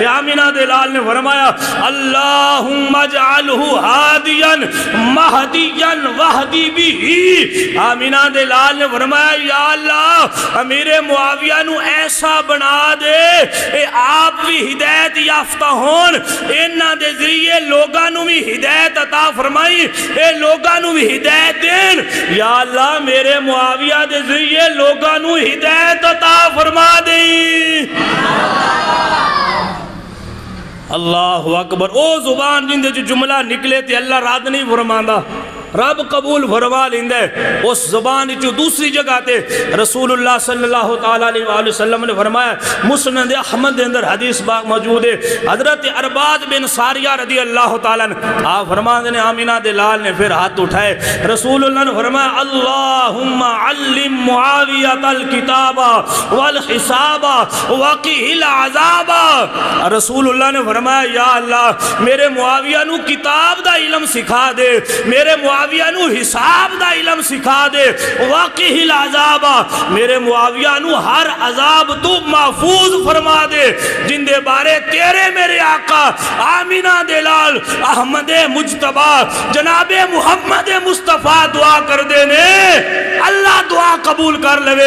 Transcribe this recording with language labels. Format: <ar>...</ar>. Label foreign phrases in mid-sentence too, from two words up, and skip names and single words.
<pa>آمینہ دے لال نے فرمایا</pa> <ar>اللہم اجعلہ ہادیاً مہدی وحدی</ar> <pa>بھی، آمینہ دے لال نے فرمایا یا اللہ امیر معاویہ نو ایسا بنا دے اے آپ بھی ہدایت یافتہ ہون، انہاں دے ذریعے لوگاں نو بھی ہدایت عطا فرمائی، اے لوگاں نو بھی ہدایت دین، یا اللہ میرے معاویہ دے ذریعے لوگاں نو ہدایت عطا فرما دیں۔</pa> <ar>اللہ اکبر،</ar> <pa>او زبان جن دے جو جملہ نکلے تھے اللہ رات نہیں فرماندہ، رب قبول فرما لیندا ہے۔ اس زبان چو دوسری جگہ تے رسول اللہ</pa> <ar>صلی اللہ تعالی علیہ وآلہ وسلم</ar> <pa>نے فرمایا، مسند احمد دے اندر حدیث باق موجود ہے، حضرت ارباد بن ساریہ</pa> <ar>رضی اللہ تعالیٰ عنہ</ar> <ur>آپ فرماتے ہیں</ur> <pa>آمینہ دے لال نے پھر ہاتھ اٹھائے، رسول اللہ نے فرمایا</pa> <ar>اللہم علم معاویت الکتاب والحساب وقیہ العذاب۔</ar> <pa>رسول اللہ نے فرمایا یا اللہ میرے معاویہ نو کتاب دا علم سکھا دے، میرے معاویہ نو حساب دا علم سکھا دے،</pa> <ar>وقیہ العذاب</ar> <pa>میرے معاویہ نو ہر عذاب تو محفوظ فرما دے جن دے بارے تیرے میرے آقا آمینہ دلال احمد مجتبہ جناب محمد مصطفیٰ دعا کر دینے، اللہ دعا قبول کر لے۔</pa>